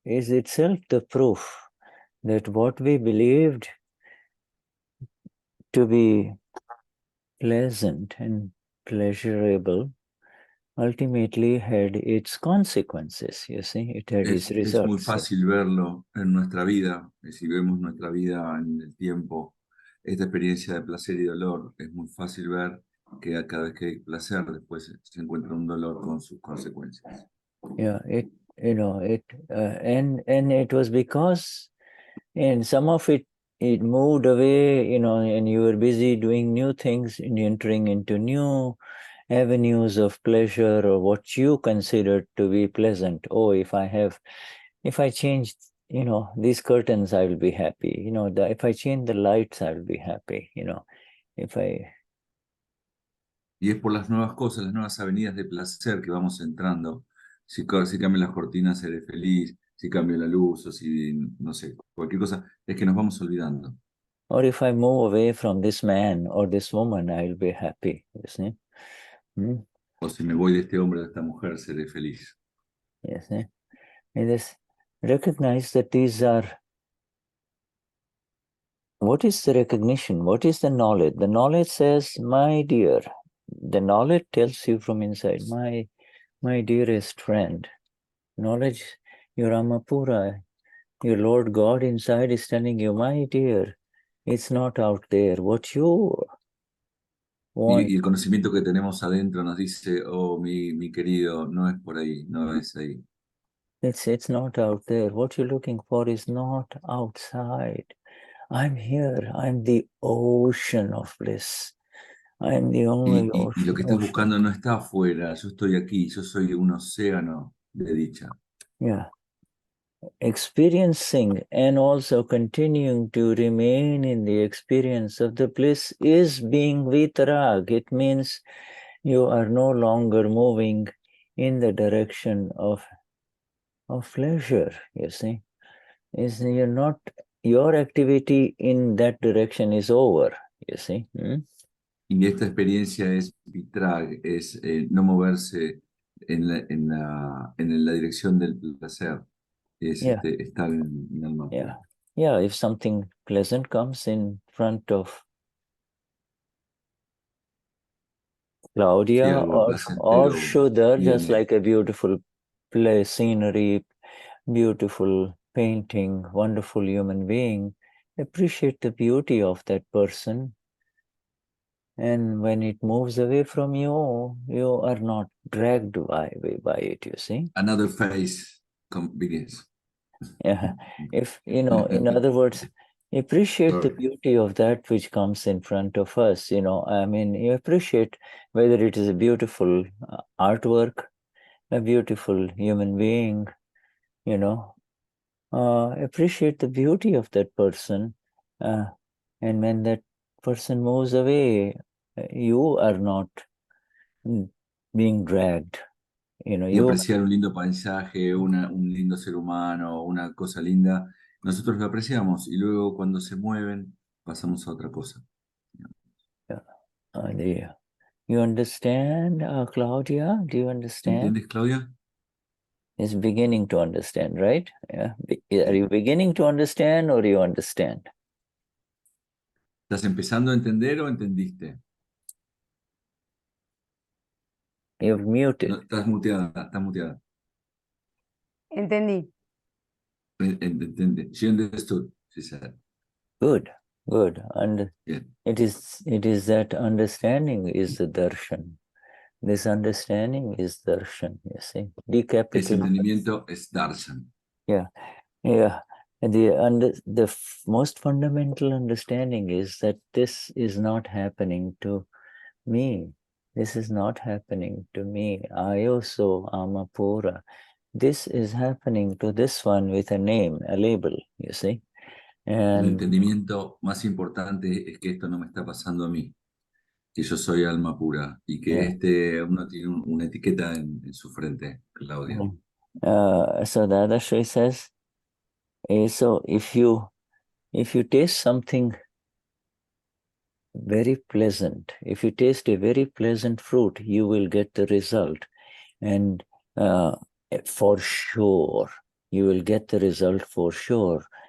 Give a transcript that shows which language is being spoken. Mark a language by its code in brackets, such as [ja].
[en] itself the proof that what we believed to be pleasant and pleasurable ultimately had its consequences, you see, it had its results. [es] Es muy fácil verlo en nuestra vida, si vemos nuestra vida en el tiempo, esta experiencia de placer y dolor, es muy fácil ver que cada vez que hay placer, después se encuentra un dolor con sus consecuencias. [en] Yeah, and it was because, and some of it moved away, and you were busy doing new things and entering into new avenues of pleasure, or what you considered to be pleasant. Oh, if I change, these curtains, I will be happy. If I change the lights, I will be happy. [es] Y es por las nuevas cosas, las nuevas avenidas de placer que vamos entrando. Si cambio las cortinas, seré feliz. Si cambio la luz, o si, no sé, cualquier cosa, es que nos vamos olvidando. [en] Or if I move away from this man or this woman, I will be happy. You see? [es] O si me voy de este hombre o de esta mujer, seré feliz. [en] Yes, and this, recognize that these are. What is the recognition? What is the knowledge? The knowledge says, my dear. The knowledge tells you from inside, my dearest friend. Knowledge, your Amapura, your Lord God inside is telling you, my dear, it's not out there. What you want. [es] Y el conocimiento que tenemos adentro nos dice, oh, mi querido, no es por ahí, no es ahí. [en] It's not out there. What you're looking for is not outside. I'm here. I'm the ocean of bliss. I'm the only [es] Y lo que estás [en] ocean. [es] buscando no está afuera, yo estoy aquí, yo soy un océano de dicha. [en] Yeah. Experiencing and also continuing to remain in the experience of the bliss is being vitarag. It means you are no longer moving in the direction of pleasure, you see. You're not, your activity in that direction is over, you see. [es] Y esta experiencia es vitrag, es no moverse en la dirección del placer, es estar en el mapa. [en] Yeah, if something pleasant comes in front of Claudia or Shuddha, just like a beautiful place, scenery, beautiful painting, wonderful human being, appreciate the beauty of that person. And when it moves away from you, you are not dragged by it, you see. Another phase begins. Yeah, if, in other words, appreciate the beauty of that which comes in front of us, I mean, you appreciate whether it is a beautiful artwork, a beautiful human being, appreciate the beauty of that person. And when that person moves away, you are not being dragged. You know, [es] y apreciar un lindo paisaje, un lindo ser humano, una cosa linda, nosotros lo apreciamos y luego cuando se mueven pasamos a otra cosa. [en] Yeah. You understand, Claudia? Do you understand? [es] ¿Entiendes, Claudia? [en] Is beginning to understand, right? Yeah. Are you beginning to understand or you understand? [es] ¿Estás empezando a entender o entendiste? [en] You've muted. [es] No, estás muteada, estás muteada. Entendí. Entendí. [en] She understood, she said. Good, good. And Yeah. it is that understanding is the darshan. This understanding is darshan, you see. [es] Ese entendimiento es darshan. [en] Yeah, yeah. And the most fundamental understanding is that this is not happening to me. This is not happening to me. I also am a pura. This is happening to this one with a name, a label, you see. [es] El [en] And [es] entendimiento más importante es que esto no me está pasando a mí, que yo soy alma pura y que [en] yeah. [es] uno tiene una etiqueta en su frente, Claudia. [en] So Dadashri says, so if you taste something very pleasant, if you taste a very pleasant fruit, you will get the result. And for sure, you will get the result for sure.